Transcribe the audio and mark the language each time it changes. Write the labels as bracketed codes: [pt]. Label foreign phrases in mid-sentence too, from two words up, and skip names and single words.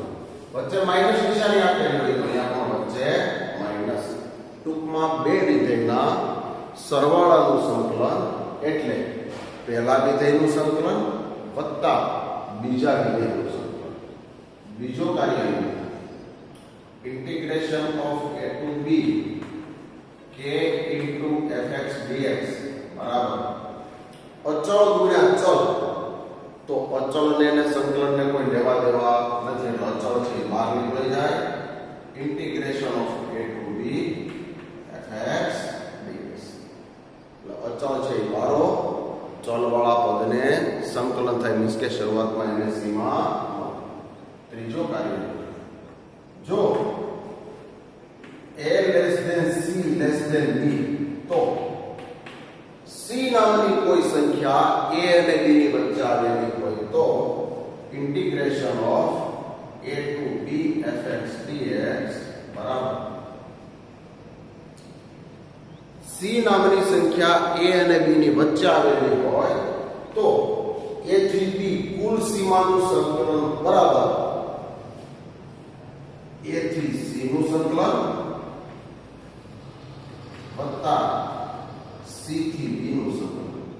[gu] વચ્ચે માઈનસ નિશાની આપેલી હોય તો અહીંયા પણ વચ્ચે માઈનસ. ટૂંકમાં બે વિધેયના સરવાળાનું સંકલન એટલે પહેલા વિધેયનું સંકલન વત્તા બીજા વિધેયનું સંકલન. બીજો કાર્ય [en] integration of a to b k into fx dx [gu] બરાબર અચળ ગુણ્યા ચલ. તો અચળને અને સંકલનને કોઈ લેવા દેવા નથી એટલે અચળ છે બહાર નીકળી જાય. [en] integration of a to b fx dx [gu] એટલે અચળ છે બારો, ચલવાળા પદને સંકલન થાય, મીન્સ કે શરૂઆતમાં એને સીમા. ત્રીજો કાર્ય જો [en] a less than c less than b [gu] તો c નામની કોઈ સંખ્યા a અને b ની વચ્ચે આવેલી હોય તો [en] integration of a to b fx dx [gu] બરાબર c નામની સંખ્યા a અને b ની વચ્ચે આવેલી હોય તો a થી b કુલ સીમાનું સંકલન બરાબર a થી c નું સંકલન વત્તા c થી b નું સંકલન.